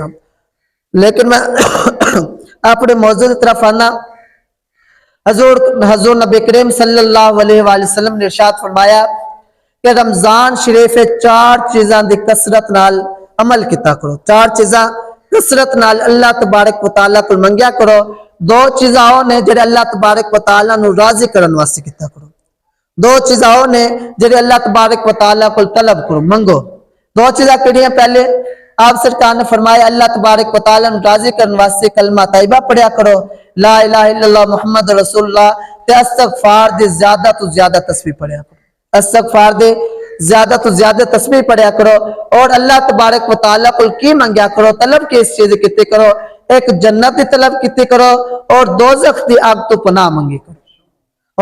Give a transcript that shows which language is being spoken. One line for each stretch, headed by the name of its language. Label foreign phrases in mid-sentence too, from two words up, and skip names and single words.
Punjabi: لیکن میں اپنے موضوع کی طرف آنا، حضور نبی کریم
Arabic: صلی اللہ علیہ وآلہ وسلم
Punjabi: نے ارشاد فرمایا کہ رمضان شریف 4 چیزاں دی کثرت نال عمل کیتا کرو، 4 چیزاں کثرت نال اللہ
Arabic: تبارک و تعالیٰ
Punjabi: کو منگیا کرو، 2 چیزاں او نے جڑے اللہ
Arabic: تبارک و تعالیٰ
Punjabi: نو راضی کرن واسطے کیتا کرو، 2 چیزاں او نے جڑے اللہ
Arabic: تبارک و تعالیٰ
Punjabi: کو طلب کرو منگو۔ 2 چیزاں کیڑیاں؟ پہلے آپ سرکار نے فرمایا اللہ
Arabic: تبارک و تعالیٰ
Punjabi: نو راضی کرن واسطے کلمہ طیبہ پڑھیا کرو،
Arabic: لا الہ الا اللہ محمد رسول اللہ،
Punjabi: تے استغفار دی زیادہ تو زیادہ تسبیح پڑھیا کرو، استغفار دے زیادہ تو زیادہ تسبیح پڑھیا کرو، اور اللہ
Arabic: تبارک و تعالیٰ
Punjabi: کو کی منگیا کرو، طلب کی اس چیز کیتے کرو، ایک جنت دی طلب کیتے کرو اور دوزخ دی آگ تو پناہ منگی کرو۔